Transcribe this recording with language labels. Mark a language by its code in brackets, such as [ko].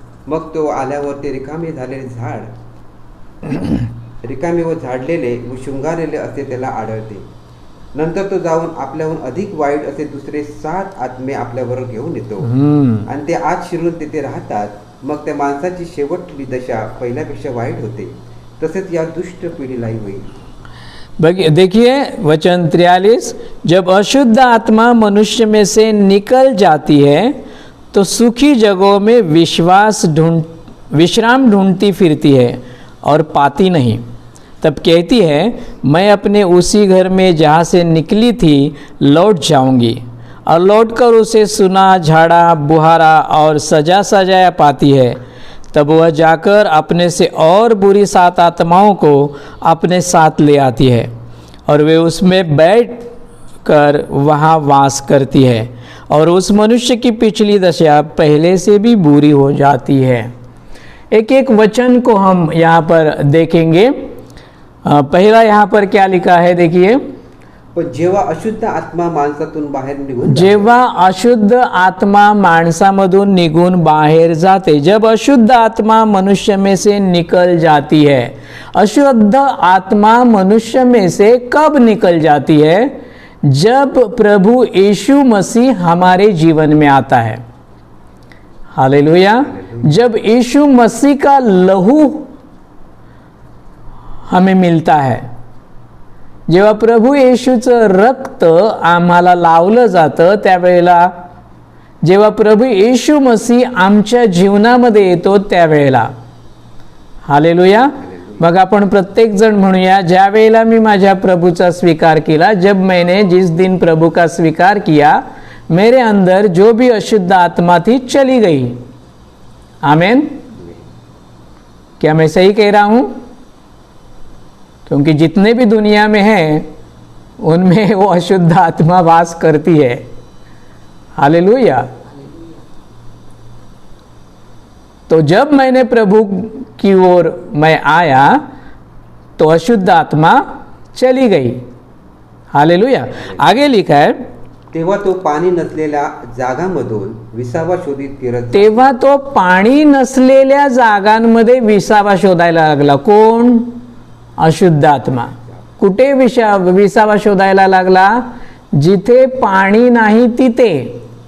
[mr] मग तो आल्यावर ते रिकामे झालेले रिकामे व झाडलेले व शृंगारलेले असे त्याला आढळते। नंतर तो जाऊन आपल्याहून अधिक वाईट असे दुसरे 7 आत्मे आपल्याबरोबर घेऊन येतो आणि ते आत शिरून तिथे राहतात। मग त्या माणसाची शेवटची दशा पहिल्यापेक्षा वाईट होते, तसेच या दुष्ट पिढीलाही होईल। [hi] देखिए वचन 43, जब अशुद्ध आत्मा मनुष्य में से निकल जाती है तो सूखी जगहों में विश्राम ढूंढती फिरती है और पाती नहीं। तब कहती है, मैं अपने उसी घर में जहाँ से निकली थी लौट जाऊंगी, और लौटकर उसे सुना, झाड़ा, बुहारा और सजाया पाती है। तब वह जाकर अपने से और बुरी 7 आत्माओं को अपने साथ ले आती है और वे उसमें बैठ कर वहाँ वास करती है, और उस मनुष्य की पिछली दशा पहले से भी बुरी हो जाती है। एक एक वचन को हम यहाँ पर देखेंगे। पहला यहाँ पर क्या लिखा है, देखिए, [mr] पण जेव्हा अशुद्ध आत्मा माणसातून बाहेर निघून जेव्हा अशुद्ध आत्मा माणसामधून निघून बाहेर जाते, [hi] जब अशुद्ध आत्मा मनुष्य में से निकल जाती है। अशुद्ध आत्मा मनुष्य में से कब निकल जाती है? जब प्रभु यीशु मसीह हमारे जीवन में आता है। हालेलुया। जब यीशु मसीह का लहू हमें मिलता है, [mr] जेव्हा प्रभू येशूचं रक्त आम्हाला लावलं जातं, त्यावेळेला जेव्हा प्रभू येशू मसीह आमच्या जीवनामध्ये येतो त्यावेळेला, हालेलुया, मग आपण प्रत्येक जण म्हणूया, ज्या वेळेला मी माझ्या प्रभूचा स्वीकार केला, [hi] जब मैंने जिस दिन प्रभु का स्वीकार किया, मेरे अंदर जो भी अशुद्ध आत्मा थी चली गई। आमीन। क्या मैं सही कह रहा हूं? क्योंकि जितने भी दुनिया में हैं उनमें वो अशुद्ध आत्मा वास करती है। हालेलुया। तो जब मैंने प्रभु की ओर मैं आया तो अशुद्ध आत्मा चली गई। हालेलुया। आगे लिखा है, [mr] तेव्हा तो पाणी नसलेल्या जागांमधून विसावा शोधित फिरत तेव्हा तो पाणी नसलेल्या जागांमध्ये विसावा शोधायला लागला। कोण? अशुद्ध आत्मा। कुठे विसावा शोधायला लागला? जिथे पाणी नाही तिथे।